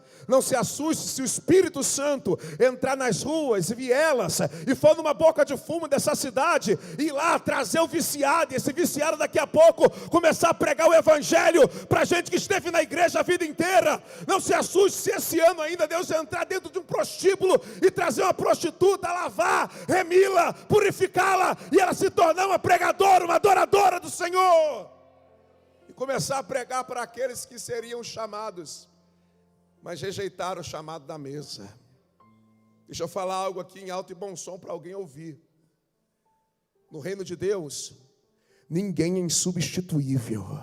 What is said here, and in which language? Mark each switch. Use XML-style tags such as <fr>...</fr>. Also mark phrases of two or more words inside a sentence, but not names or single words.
<pt>Não se assuste se o Espírito Santo entrar nas ruas e vielas e for numa boca de fumo dessa cidade e ir lá trazer o viciado, e esse viciado daqui a pouco começar a pregar o evangelho para gente que esteve na igreja a vida inteira. Não se assuste se esse ano ainda Deus entrar dentro de um prostíbulo e trazer uma prostituta, lavar, remi-la, purificá-la e ela se tornar uma pregadora, uma adoradora do Senhor e começar a pregar para aqueles que seriam chamados, mas rejeitaram o chamado da mesa. Deixa eu falar algo aqui em alto e bom som para alguém ouvir. No reino de Deus, ninguém é insubstituível.</pt>